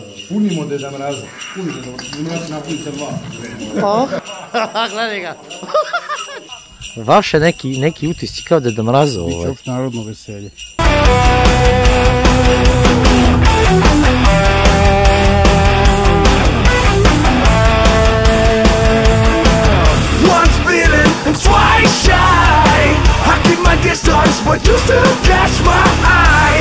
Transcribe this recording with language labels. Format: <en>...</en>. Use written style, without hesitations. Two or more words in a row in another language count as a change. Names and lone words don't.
<sr>Punimo Deda Mraza. Punimo Deda Mraza. Napuni sa dva. Gledaj ga. Vaše neki utisci kao Deda Mraza ovo. Biće opštenarodno veselje.</sr> <en>Twice shy, I keep my distance, but you still catch my eye.</en>